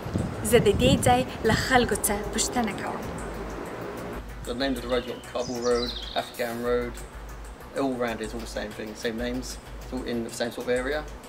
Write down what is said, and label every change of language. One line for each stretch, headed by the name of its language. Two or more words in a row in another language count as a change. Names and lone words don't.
Pashto: زه د دې ځای له خلکو څخه پوښتنه کوم.
English: The names of the roads, you've got Kabul Road, Afghan Road, all around it's all the same thing, same names, it's all in the same sort of area.